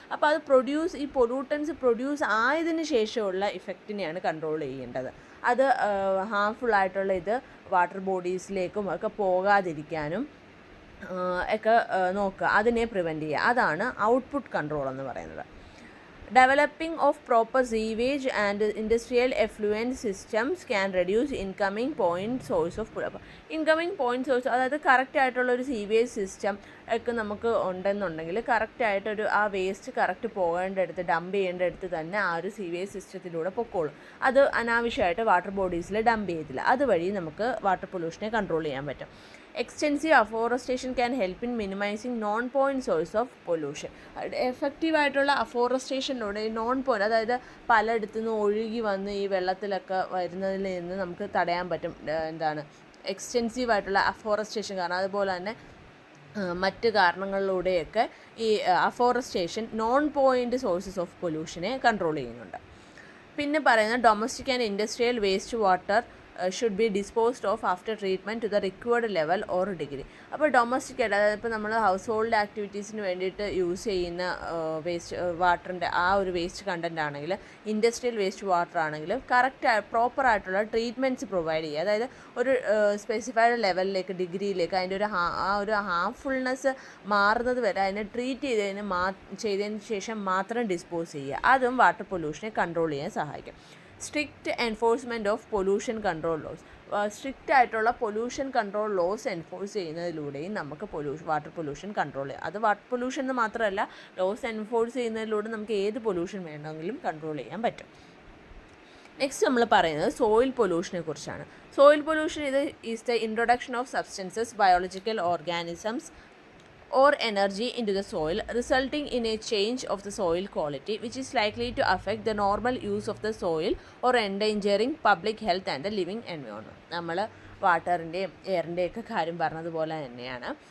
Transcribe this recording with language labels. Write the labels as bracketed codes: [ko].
[ml] അപ്പോൾ അത് ഈ പൊല്യൂട്ടൻസ് പ്രൊഡ്യൂസ് ആയതിനു ശേഷമുള്ള ഇഫക്റ്റിനെയാണ് കൺട്രോൾ ചെയ്യേണ്ടത്. അത് ഹാംഫുൾ ആയിട്ടുള്ള ഇത് വാട്ടർ ബോഡീസിലേക്കും ഒക്കെ പോകാതിരിക്കാനും ഒക്കെ നോക്കുക, അതിനെ പ്രിവെൻറ്റ് ചെയ്യുക. അതാണ് ഔട്ട്പുട്ട് കൺട്രോൾ എന്ന് പറയുന്നത്. [en] Developing of proper sewage and industrial effluent systems can reduce incoming point source of pollution. [ml] Incoming point source, അതായത് കറക്റ്റായിട്ടുള്ളൊരു സീവേജ് സിസ്റ്റം ഒക്കെ നമുക്ക് ഉണ്ടെന്നുണ്ടെങ്കിൽ കറക്റ്റായിട്ടൊരു ആ വേസ്റ്റ് കറക്റ്റ് പോകേണ്ടടുത്ത് ഡംപ് ചെയ്യേണ്ടടുത്ത് തന്നെ ആ ഒരു സീവേജ് സിസ്റ്റത്തിലൂടെ പൊക്കോളും. അത് അനാവശ്യമായിട്ട് വാട്ടർ ബോഡീസിൽ ഡംപ് ചെയ്തില്ല. അതുവഴി നമുക്ക് വാട്ടർ പൊല്യൂഷനെ കൺട്രോൾ ചെയ്യാൻ പറ്റും. [en] Extensive afforestation can help in minimising non point source of pollution. [ml] എഫക്റ്റീവായിട്ടുള്ള അഫോറസ്റ്റേഷനിലൂടെ ഈ നോൺ പോയിൻറ്റ്, അതായത് പലയിടത്തു നിന്ന് ഒഴുകി വന്ന് ഈ വെള്ളത്തിലൊക്കെ വരുന്നതിൽ നിന്ന് നമുക്ക് തടയാൻ പറ്റും. എക്സ്റ്റെൻസീവായിട്ടുള്ള അഫോറസ്റ്റേഷൻ കാരണം, അതുപോലെ തന്നെ മറ്റ് കാരണങ്ങളിലൂടെയൊക്കെ ഈ afforestation non point sources of പൊല്യൂഷനെ control ചെയ്യുന്നുണ്ട്. പിന്നെ പറയുന്നത് [en] Domestic and industrial waste water should be disposed of after treatment to the required level or degree. [ml] അപ്പോൾ ഡൊമസ്റ്റിക് ആയിട്ട്, അതായത് ഇപ്പോൾ നമ്മൾ ഹൗസ് ഹോൾഡ് ആക്ടിവിറ്റീസിന് വേണ്ടിയിട്ട് യൂസ് ചെയ്യുന്ന വേസ്റ്റ് വാട്ടറിൻ്റെ ആ ഒരു വേസ്റ്റ് കണ്ടൻ്റ് ആണെങ്കിൽ, ഇൻഡസ്ട്രിയൽ വേസ്റ്റ് വാട്ടർ ആണെങ്കിലും പ്രോപ്പറായിട്ടുള്ള ട്രീറ്റ്മെൻറ്റ്സ് പ്രൊവൈഡ് ചെയ്യുക. അതായത് ഒരു സ്പെസിഫൈഡ് ലെവലിലേക്ക്, ഡിഗ്രിയിലേക്ക് അതിൻ്റെ ആ ഒരു ഹാംഫുൾനെസ് മാറുന്നത് വരെ അതിനെ ട്രീറ്റ് ചെയ്തതിന് ശേഷം മാത്രം ഡിസ്പോസ് ചെയ്യുക. അതും വാട്ടർ പൊല്യൂഷനെ കൺട്രോൾ ചെയ്യാൻ സഹായിക്കും. [en] Strict enforcement of pollution control laws. [ml] Strict ആയിട്ടുള്ള പൊല്യൂഷൻ കൺട്രോൾ ലോസ് എൻഫോഴ്സ് ചെയ്യുന്നതിലൂടെയും നമുക്ക് വാട്ടർ പൊല്യൂഷൻ കൺട്രോൾ ചെയ്യാം. അത് വാട്ടർ പൊല്യൂഷൻ എന്ന് മാത്രമല്ല, ലോസ് എൻഫോഴ്സ് ചെയ്യുന്നതിലൂടെ നമുക്ക് ഏത് പൊല്യൂഷൻ വേണമെങ്കിലും കൺട്രോൾ ചെയ്യാൻ പറ്റും. നെക്സ്റ്റ് നമ്മൾ പറയുന്നത് സോയിൽ പൊല്യൂഷനെ കുറിച്ചാണ്. [en] Soil pollution is the introduction of substances, biological organisms or energy into the soil, resulting in a change of the soil quality which is likely to affect the normal use of the soil or endangering public health and the living environment. [ml] നമ്മൾ വാട്ടറിൻ്റെയും എയറിൻ്റെയൊക്കെ കാര്യം പറഞ്ഞതുപോലെ തന്നെയാണ്.